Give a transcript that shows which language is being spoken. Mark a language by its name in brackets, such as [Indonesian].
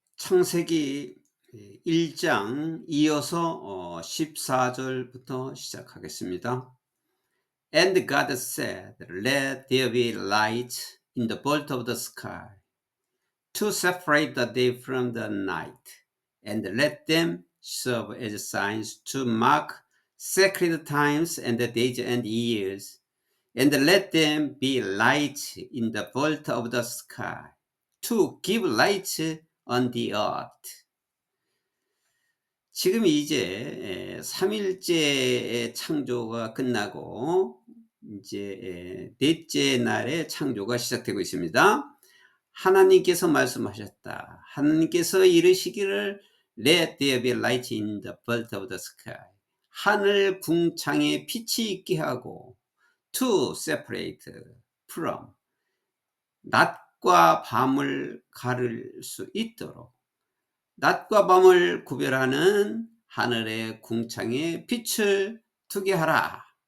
[Korean] 창세기 1장 이어서 14절부터 시작하겠습니다. [English] And God said, Let there be light in the vault of the sky, to separate the day from the night, and let them serve as signs to mark sacred times and the days and years. And let them be light in the vault of the sky, to give light on the earth. [Korean] 지금 이제 3일째의 창조가 끝나고 이제 넷째 날의 창조가 시작되고 있습니다. 하나님께서 말씀하셨다. 하나님께서 이르시기를 [English] Let there be light in the vault of the sky. [Korean] 하늘 궁창에 빛이 있게 하고 [English] to separate from [Korean] 낮과 밤을 가를 수 있도록 낮과 밤을 구별하는 하늘의 궁창에 빛을 두게 하라.